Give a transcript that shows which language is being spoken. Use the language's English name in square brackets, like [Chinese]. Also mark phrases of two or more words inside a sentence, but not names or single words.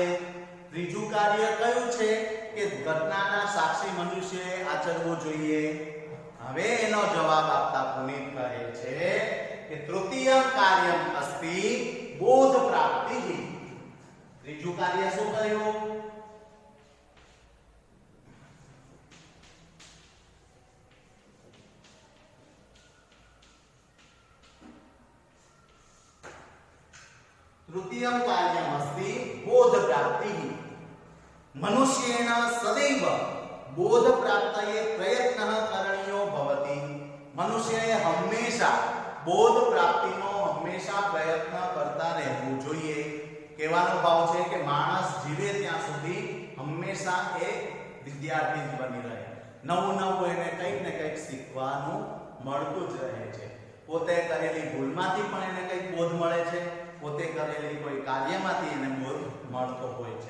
[Gujarati] ત્રીજું કાર્ય કયું છે? કે ઘટનાના સાક્ષી મનુષ્યએ આચરવું જોઈએ. હવે એનો જવાબ આપતા પુનિત કહે છે કે [Sanskrit] तृतीय कार्यम अस्ति बोध प्राप्ति. [Gujarati] ત્રીજું કાર્ય શું કર્યું? [Sanskrit] तृतीयं कार्यमस्ति बोध प्राप्ति. मनुष्येण सदैव बोध प्राप्तये प्रयत्नः करणीयो भवति. [Gujarati] મનુષ્યએ હમેશા બોધ પ્રાપ્તિનો હમેશા પ્રયત્ન કરતા રહેવું જોઈએ. કહેવાનો ભાવ છે કે માણસ જીવે ત્યાં સુધી હંમેશા એ વિદ્યાર્થી જ બની રહે. નવું નવું એને કંઈક ને કંઈક શીખવાનું મળતું જ રહે છે. પોતે કરેલી ભૂલમાંથી પણ એને કંઈક બોધ મળે છે, પોતે કરેલી કોઈ કાર્યમાંથી એને બોધ મળતો હોય છે.